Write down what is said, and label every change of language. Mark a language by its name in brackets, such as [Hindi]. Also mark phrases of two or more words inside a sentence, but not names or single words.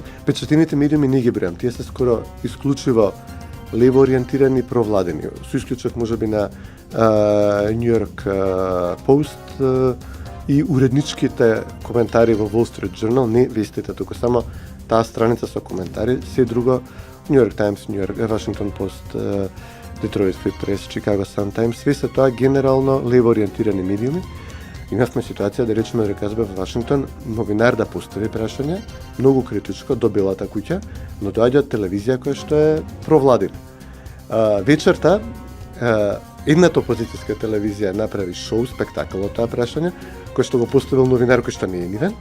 [Macedonian] Печатените медиуми не ги бреам, тие се скоро исклучиво лево ориентирани, провладени. Со исклучок можеби на New York Post и уредничките коментари во Wall Street Journal, не вестите, туку само таа страница со коментари, се друго New York Times, Washington Post, Detroit Free Press, Chicago Sun-Times, све се тоа генерално лево ориентирани медиуми. Имавме ситуација да речеме дека КСБ во Вашингтон новинар да постави прашање, многу критичко до Белата куќа, но доаѓа од телевизија која што е провладина. Вечерта едната опозицијска телевизија направи шоу, спектакл од тоа прашање, кој што го поставил новинар кој што не е нивен.